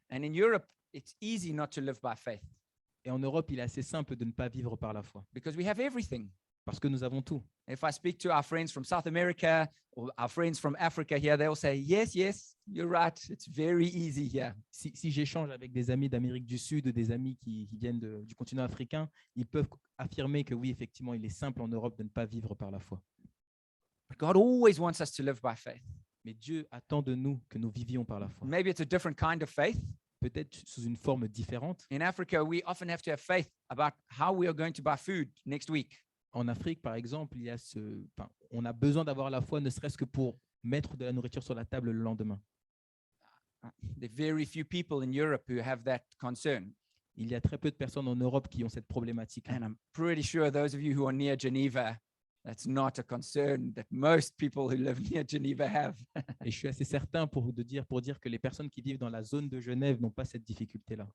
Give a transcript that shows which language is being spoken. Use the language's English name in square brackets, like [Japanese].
[English] And in Europe, it's easy not to live by faith [French] Et en Europe, il est assez simple de ne pas vivre par la foi, [English] because we have everything. [French] parce que nous avons tout. [English] If I speak to our friends from South America or our friends from Africa here, they'll say, yes, yes, you're right. It's very easy here. [French] Si j'échange avec des amis d'Amérique du Sud ou des amis qui viennent du continent africain, ils peuvent affirmer que oui, effectivement, il est simple en Europe de ne pas vivre par la foi. [English] But God always wants us to live by faith. [French] Mais Dieu attend de nous que nous vivions par la foi. [English] Maybe it's a different kind of faith. [French] Peut-être sous une forme différente. [English] In Africa, we often have to have faith about how we are going to buy food next week. [French] En Afrique, par exemple, on a besoin d'avoir la foi, ne serait-ce que pour mettre de la nourriture sur la table le lendemain. [English] There are very few people in Europe who have that concern. [French] Il y a très peu de personnes en Europe qui ont cette problématique. [English] And I'm pretty sure those of you who are near Geneva, that's not a concern that most people who live near Geneva have. [French] Et je suis assez certain pour dire que les personnes qui vivent dans la zone de Genève n'ont pas cette difficulté-là.